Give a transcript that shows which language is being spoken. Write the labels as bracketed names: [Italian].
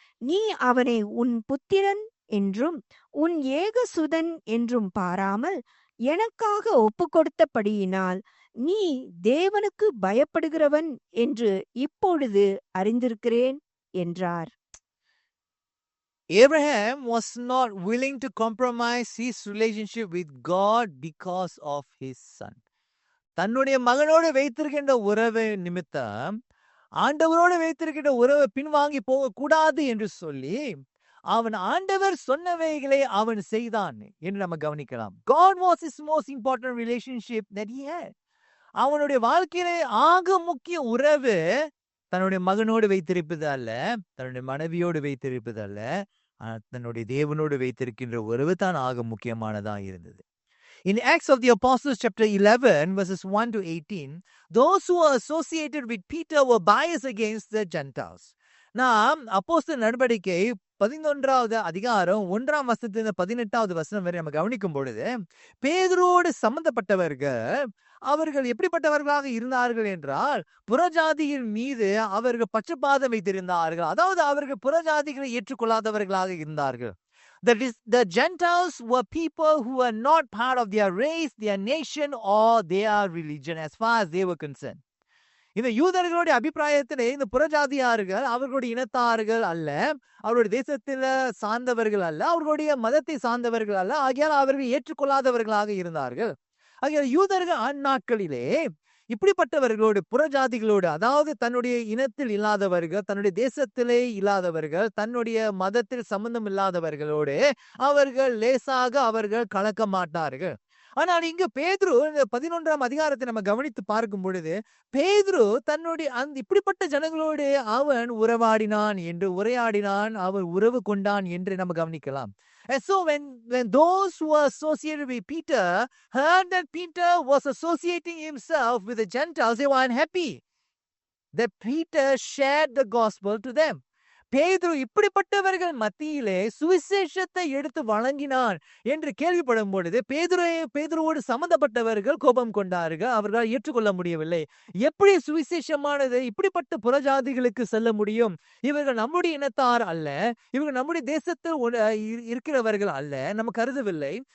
[Tamil] நீ அவனை உன் புத்திரன் என்றும் உன் ஏகசுதன் என்றும் பாராமல் எனக்காக ஒப்புக்கொடுத்தபடியினால் நீ தேவனுக்கு பயப்படுகிறவன் என்று இப்பொழுது அறிந்திருக்கிறேன் என்றார். [English] Abraham was not willing to compromise his relationship with God because of his son. [Tamil] தன்னுடைய மகனோடு வைத்திருக்கின்ற உறவு நிமித்தம் ஆண்டவரோடு வைத்திருக்கின்ற உறவை பின்வாங்கி போகக்கூடாது என்று சொல்லி அவன் ஆண்டவர் சொன்னவைகளை அவன் செய்தான் என்று நம்ம கவனிக்கலாம். [English] God was his most important relationship that he had. [Tamil] அவனுடைய வாழ்க்கையிலே ஆக முக்கிய உறவு தன்னுடைய மகனோடு வைத்திருப்பது அல்ல, தன்னுடைய மனைவியோடு வைத்திருப்பது அல்ல, தன்னுடைய தேவனோடு வைத்திருக்கின்ற உறவு தான் ஆக முக்கியமானதா இருந்தது. [English] In Acts of the Apostles chapter 11 verses 1 to 18, those who were associated with Peter were biased against the Gentiles. [Tamil] நாம் அப்போஸ்தலர் நடவடிக்கை 11வது அதிகாரம் 1ஆம் வசனத்திலிருந்து 18வது வசனம் வரை நம்ம கவனிக்கும் பொழுது, பேதுருவோடு சம்பந்தப்பட்டவர்கள் அவர்கள் எப்படிப்பட்டவர்களாக இருந்தார்கள் என்றால், புறஜாதியின் மீது அவர்கள் பட்சபாதம் வைத்திருந்தார்கள். அதாவது அவர்கள் புறஜாதிகளை ஏற்றுக்கொள்ளாதவர்களாக இருந்தார்கள். [English] The Gentiles were people who were not part of their race, their nation or their religion as far as they were concerned. [Tamil] இந்த யூதர்களுடைய அபிப்பிராயத்திலே இந்த புறஜாதியார்கள் அவர்களுடைய இனத்தார்கள் அல்ல, அவருடைய தேசத்தில சார்ந்தவர்கள் அல்ல, அவர்களுடைய மதத்தை சார்ந்தவர்கள் அல்ல, ஆகையால் அவர்கள் ஏற்றுக்கொள்ளாதவர்களாக இருந்தார்கள். ஆகையால் யூதர்கள் அந்நாட்களிலே இப்படிப்பட்டவர்களோடு புறஜாதிகளோடு, அதாவது தன்னுடைய இனத்தில் இல்லாதவர்கள், தன்னுடைய தேசத்திலே இல்லாதவர்கள், தன்னுடைய மதத்தில் சம்பந்தம் இல்லாதவர்களோடு அவர்கள் லேசாக அவர்கள் கலக்க மாட்டார்கள். ஆனால் இங்கு பேதுரு 11ஆம் அதிகாரத்தை நம்ம கவனித்து பார்க்கும் பொழுது, பேதுரு தன்னுடைய இப்படிப்பட்ட ஜனங்களோடு அவன் உறவாடினான் என்று உரையாடினான், அவன் உறவு கொண்டான் என்று நம்ம கவனிக்கலாம். [English] And so when those who were associated with Peter heard that Peter was associating himself with the Gentiles, they were unhappy that Peter shared the gospel to them. [Tamil] பேதுரு இப்படிப்பட்டவர்கள் மத்தியிலே சுவிசேஷத்தை எடுத்து வழங்கினான் என்று கேள்விப்படும் பொழுது பேதுருவோடு சம்பந்தப்பட்டவர்கள் கோபம் கொண்டார்கள். அவர்களால் ஏற்றுக்கொள்ள முடியவில்லை. எப்படி சுவிசேஷமானது இப்படிப்பட்ட புறஜாதிகளுக்கு செல்ல முடியும்? இவர்கள் நம்முடைய இனத்தார் அல்ல, இவர்கள் நம்முடைய தேசத்தில் இருக்கிறவர்கள் அல்ல, நம்ம கருதவில்லை.